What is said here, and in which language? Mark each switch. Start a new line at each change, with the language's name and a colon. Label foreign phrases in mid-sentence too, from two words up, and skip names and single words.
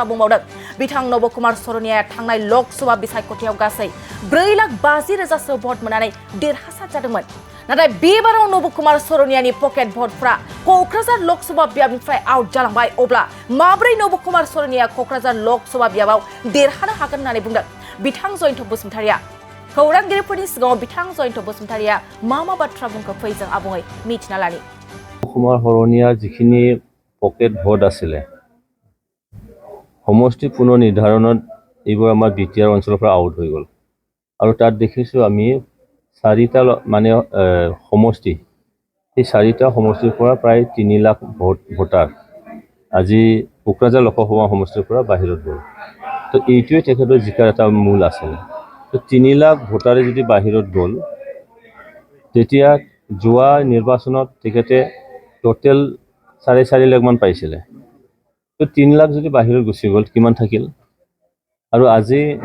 Bodo: बुंबावदों बिथां नब कुमार सरनियाया थांनाय लकसभा बिसायख'थियाव गासै 4,50,000सो भट मोननानै देरहासार जादोंमोन नाथाय बेबाराव नब कुमार सरनियानि पकेट भटफ्रा क'क्राझार लकसभा बियाबनिफ्राय आउट जालांबाय अब्ला माब्रै नब कुमार सरनिया क'क्राझार लकसभा बियाबाव देरहानो हागोन होननानै बुंदों बिथां जयन्त बसुमतारीया खौरांगिरिफोरनि सिगाङाव बिथां जयन्त बसुमतारीया मा बाथ्रा बुंखो फै जों आबुङै मिथिना लानि कुमार सरनिया जिखिनि पकेट भट
Assamese: आছিলে সমষ্টি পুনৰ নিৰ্ধাৰণত এইবোৰ আমাৰ বিটিআৰ অঞ্চলৰ পৰা আউট হৈ গ'ল আৰু তাত দেখিছোঁ আমি 4টা মানে সমষ্টি এই 4টা সমষ্টিৰ পৰা প্ৰায় 3 লাখ ভোটাৰ আজি কোকৰাঝাৰ লোকসভা সমষ্টিৰ পৰা বাহিৰত গ'ল তো এইটোৱে তেখেতৰ জিকাৰ এটা মূল আছিল তো 3 লাখ ভোটাৰে যদি বাহিৰত গ'ল তেতিয়া যোৱা নিৰ্বাচনত তেখেতে টোটেল 4.5 লাখ মান পাইছিলে তো 3 লাখ যদি বাহিৰত গুচি গ'ল কিমান থাকিল আৰু আজি